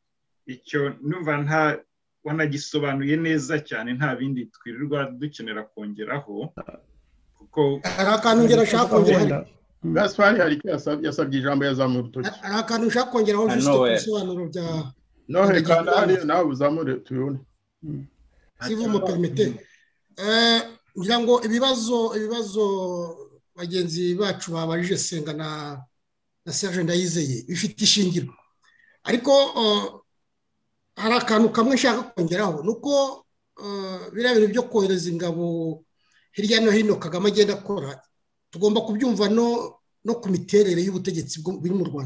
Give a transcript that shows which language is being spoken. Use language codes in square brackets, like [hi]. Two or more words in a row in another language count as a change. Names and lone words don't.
[rw] Icyo numva wanagisobanuye neza cyane, nta bindi twirirwa dukenera kongeraho kuko hari akantu ngera ashaka kongeraho. Gaspard hari icyo yasabye ijambo yazamura urutoki. Hari akantu ushaka kongeraho juste ku bisobanuro bya Nohe kandi hari nawe uzamure tubone. [fr] Si vous me permettez. [rw] Ngira ngo ibibazo bagenzi bacu babajije Senga na Serge Ndayizeye bifite ishingiro, ariko hari akantu kamwe nshaka kongeraho, nuko biriya bintu byo kohereza ingabo hirya no hino Kagame agenda akora, tugomba kubyumva no ku miterere y'ubutegetsi buri mu Rwanda.